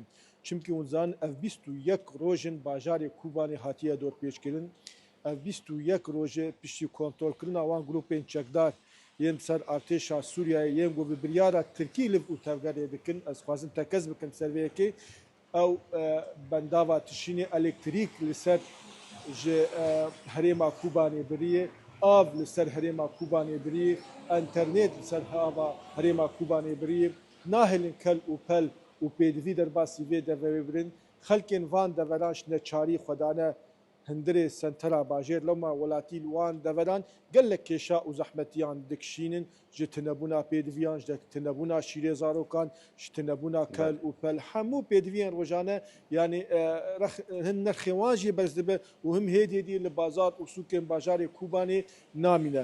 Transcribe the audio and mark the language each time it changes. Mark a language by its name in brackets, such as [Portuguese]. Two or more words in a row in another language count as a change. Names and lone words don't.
[Kurdish] Çimkî hûn zanin ev 21 rojin bajarê Kubanê hatiye dorpêçkirin ev 21 rojê piştî kontrolkirina wan grupên çekdar yên ser artêşa Sûriyayê yên got bi biryara Tirkî liv û tevgerê dikin ez dixwazim tekez bikim ser vê yekê ew bendava tişînê elektrîk li ser ji herêma Kubanê biriye ئاڤ لەسەر هەرێما کوبانێ بری ئەتەرنێت لەسەر هەرێما کوبانێ بری ناهێلن کەل و پەل و پێدوی دەرباسی vê devê birin xelkên van deveran ji neçarî xwedane hindirê sentera bajêr lewma welatî wan deveran gelek kêşa û zehmetiyan dikişînin ji tunebûna pêdiviyan ji tunebûna şîrê zarokan ji tunebûna kel û pel hemû pêdiviyên rojane yanî hin nirxê wan jî berz dibe û him hêdî dî li bazar û sûkên bajarê Kubanê namîne.